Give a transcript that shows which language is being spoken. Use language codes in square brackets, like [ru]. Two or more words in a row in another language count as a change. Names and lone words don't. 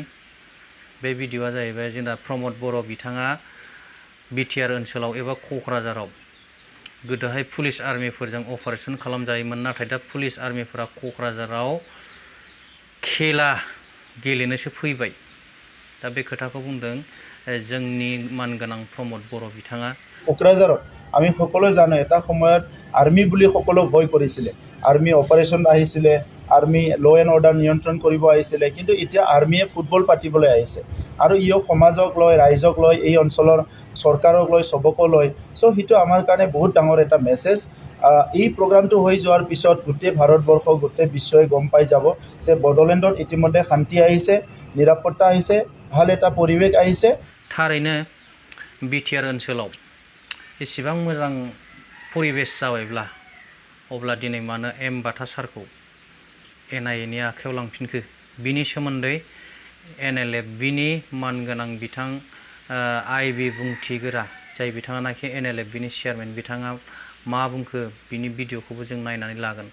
[brx] बे भिडिअआ जाहैबाय जोंना प्रमद बर' बिथाङा बिटिआर ओनसोलाव एबा क'क्राझाराव गोदोहाय पुलिस आर्मिफोरजों अपारेशन खालामजायोमोन, नाथाय दा पुलिस आर्मिफोरा क'क्राझाराव खेला गेलेनोसो फैबाय। दा बे खोथाखौ बुंदों जोंनि मानगोनां प्रमद बर' बिथाङा। [as] क'क्राझाराव आमी সকলো জানো এটা সময়ত আৰ্মি বুলি সকলো ভয় কৰিছিলে, আৰ্মি অপাৰেশ্যন আহিছিলে, আৰ্মি ল এণ্ড অৰ্ডাৰ নিয়ন্ত্ৰণ কৰিব আহিছিলে, কিন্তু এতিয়া আৰ্মিয়ে ফুটবল পাতিবলৈ আহিছে আৰু ইও সমাজক লৈ ৰাইজক লৈ এই অঞ্চলৰ চৰকাৰক লৈ সবকো লৈ। চ' সেইটো আমাৰ কাৰণে বহুত ডাঙৰ এটা মেছেজ। এই প্ৰগ্ৰামটো হৈ যোৱাৰ পিছত গোটেই ভাৰতবৰ্ষ গোটেই বিশ্বই গম পাই যাব যে বড়োলেণ্ডত ইতিমধ্যে শান্তি আহিছে, নিৰাপত্তা আহিছে, ভাল এটা পৰিৱেশ আহিছে। [brx] थारैनो बिटिआर ओनसोलाव एसेबां मोजां परिबेस जाबायब्ला अब्ला दिनै मानो बाटा सारखौ NIA नि आखायाव लांफिनखो, बिनि सोमोन्दै NLFBनि मानगोनां बिथां आइबि बुंथिगोरा जाय बिथाङानाखि NLFBनि चेयारमेन, बिथाङा मा बुंखो बिनि भिडिअखौबो जों नायनानै लागोन।